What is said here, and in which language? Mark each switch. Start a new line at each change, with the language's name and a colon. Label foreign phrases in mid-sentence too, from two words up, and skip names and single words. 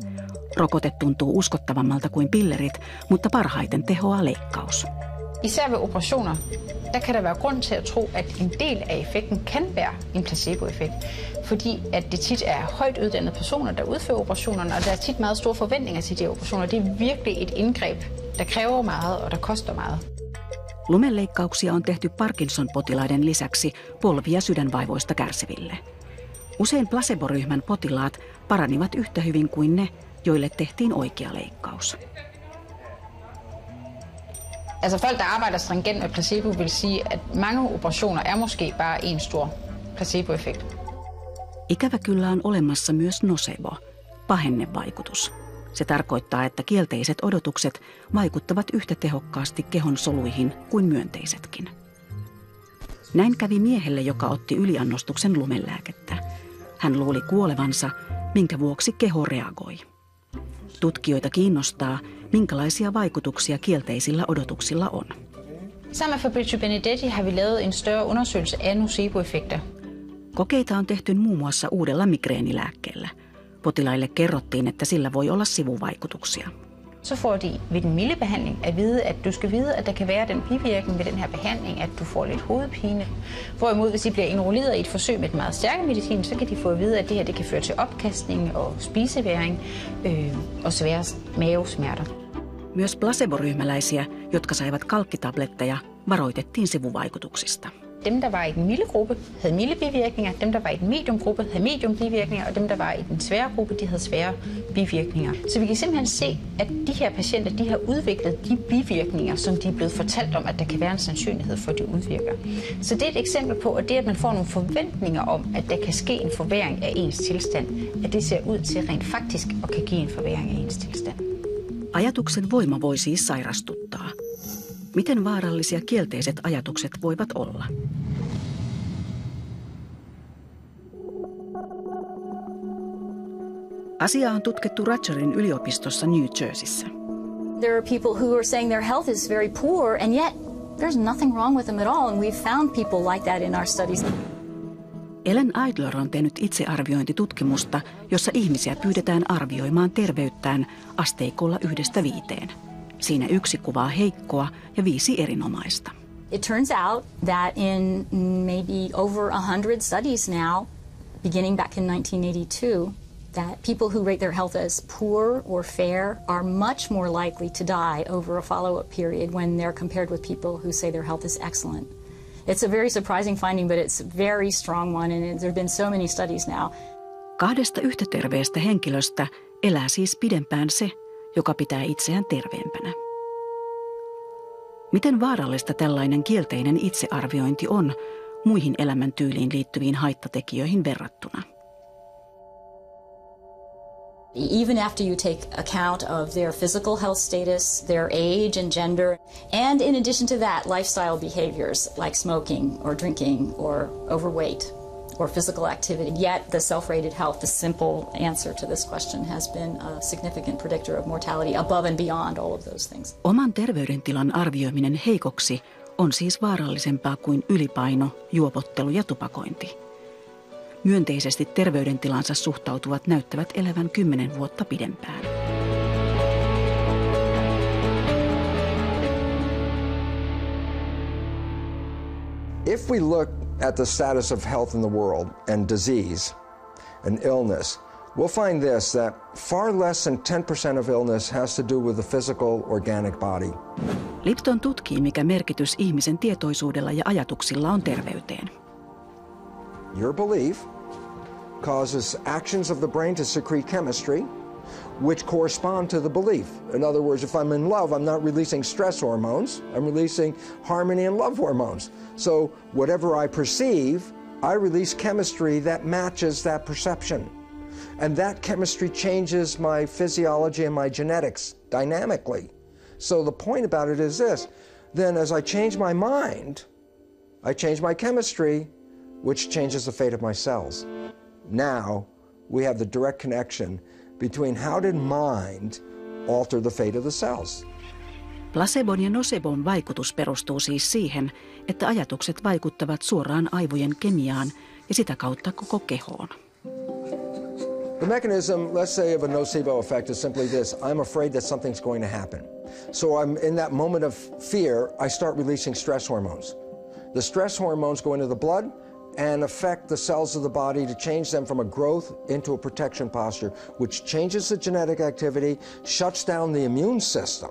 Finnish: Rokote tuntuu uskottavammalta kuin pillerit, mutta parhaiten tehoaa leikkaus.
Danish: Især ved operationer, der kan der være grund til at tro, at en del af effekten kan være en placeboeffekt, fordi at det tit er højt uddannede personer, der udfører operationerne, og der er tit meget store forventninger til de operationer. Det er virkelig et indgreb, der kræver meget og der koster meget.
Finnish: Lumeleikkauksia on tehty Parkinson-potilaiden lisäksi polvi- ja sydänvaivoista kärsiville. Usein placebo-ryhmän potilaat paranivat yhtä hyvin kuin ne, joille tehtiin oikea leikkaus.
Danish: Altså folk, der arbejder stringent med placebo, vil sige, at mange operationer er måske bare en stor placeboeffekt.
Finnish: Ikävä kyllä on olemassa myös nocebo, pahennevaikutus. Se tarkoittaa, että kielteiset odotukset vaikuttavat yhtä tehokkaasti kehon soluihin kuin myönteisetkin. Näin kävi miehelle, joka otti yliannostuksen lumelääkettä. Hän luuli kuolevansa, minkä vuoksi keho reagoi. Tutkijoita kiinnostaa, minkälaisia vaikutuksia kielteisillä odotuksilla on.
Danish: Sammen med Fabrizio Benedetti har vi lavet en større undersøgelse af noceboeffekter.
Finnish: Kokeita on tehty muun muassa uudella migreenilääkkeellä. Potilaille kerrottiin, että sillä voi olla sivuvaikutuksia.
Danish: Så får de ved den milde behandling at vide, at du skal vide, at der kan være den bivirkning ved den her behandling, at du får lidt hovedpine. Hvorimod, hvis de bliver enrolleret i et forsøg med den meget stærke medicin, så kan de få at vide, at det her det kan føre til opkastning og spiseværing og svære mavesmerter. Myös placebo-ryhmäläisiä, jotka saivat kalkkitabletteja, varoitettiin sivuvaikutuksista. Dem, der var i den milde gruppe, havde milde bivirkninger. Dem, der var i den medium gruppe, havde medium bivirkninger. Og dem, der var i den svære gruppe, de havde svære bivirkninger. Så vi kan simpelthen se, at de her patienter, de har udviklet de bivirkninger, som de er blevet fortalt om, at der kan være en sandsynlighed for, at de udvirker. Så det er et eksempel på, at det, at man får nogle forventninger om, at der kan ske en forværring af ens tilstand, at det ser ud til rent faktisk at kan give en forværring af ens tilstand.
Finnish: Ajatuksen voima voi siis sairastuttaa. Miten vaarallisia kielteiset ajatukset voivat olla? Asiaa on tutkittu Rutgerin yliopistossa New Jerseyssä.
English: There are people who are saying their health is very poor, and yet there's nothing wrong with them at all, and we've found people like that in our studies.
Finnish: Ellen Eidler on tehnyt itsearviointitutkimusta, jossa ihmisiä pyydetään arvioimaan terveyttään asteikolla 1–5. Siinä 1 kuvaa heikkoa ja 5 erinomaista.
English: It turns out that in maybe over 100 studies now, beginning back in 1982, that people who rate their health as poor or fair are much more likely to die over a follow-up period when they're compared with people who say their health is excellent. It's a very surprising finding, but it's a very strong one, and there have been so many studies now.
Finnish: 2 yhtä terveestä henkilöstä elää siis pidempään se, joka pitää itseään terveempänä. Miten vaarallista tällainen kielteinen itsearviointi on muihin elämäntyyliin liittyviin haittatekijöihin verrattuna?
English: Even after you take account of their physical health status, their age and gender, and in addition to that, lifestyle behaviors like smoking or drinking or overweight or physical activity, yet the self-rated health, the simple answer to this question, has been a significant predictor of mortality above and beyond all of those things.
Finnish: Oman terveydentilan arvioiminen heikoksi on siis vaarallisempaa kuin ylipaino, juopottelu ja tupakointi. Myönteisesti terveydentilansa suhtautuvat näyttävät elävän 10 vuotta pidempään.
English: If we look at the status of health in the world and disease and illness, we'll find this, that far less than 10% of illness has to do with the physical organic body.
Finnish: Lipton tutkii, mikä merkitys ihmisen tietoisuudella ja ajatuksilla on terveyteen.
English: Your belief causes actions of the brain to secrete chemistry, which correspond to the belief. In other words, if I'm in love, I'm not releasing stress hormones, I'm releasing harmony and love hormones. So whatever I perceive, I release chemistry that matches that perception. And that chemistry changes my physiology and my genetics dynamically. So the point about it is this, then as I change my mind, I change my chemistry, which changes the fate of my cells. Now we have the direct connection between how did mind alter the fate of the cells.
Finnish: Placebon ja nocebon vaikutus perustuu siis siihen, että ajatukset vaikuttavat suoraan aivojen kemiaan ja sitä kautta koko kehoon.
English: The mechanism, let's say, of a nocebo effect is simply this. I'm afraid that something's going to happen. So I'm in that moment of fear, I start releasing stress hormones. The stress hormones go into the blood and affect the cells of the body to change them from a growth into a protection posture, which changes the genetic activity, shuts down the immune system.